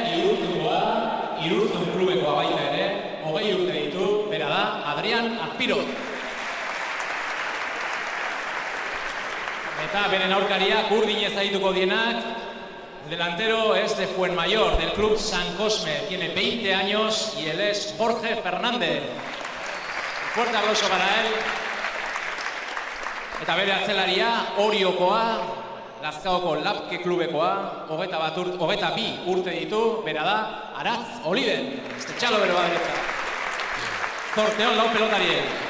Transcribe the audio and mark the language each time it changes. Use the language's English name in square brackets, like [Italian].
[Basque] Irurtzun klubekoa baita ere, 20 urte ditu, bera da, Adrian Azpiro. Eta beren aurkaria, urdinez arituko dienak, [Spanish] delantero es de Fuenmayor, del club San Cosme, tiene 20 años y él es Jorge Fernández. Fuerte aplauso para él. [Basque] Eta bere atzelaria, Oriokoa, Lazkaoko Lapke klubekoa, 22 urte ditu, bera da, Aratz Oliven. Estetxalo bere baderitza. Zorteon lau pelotarien.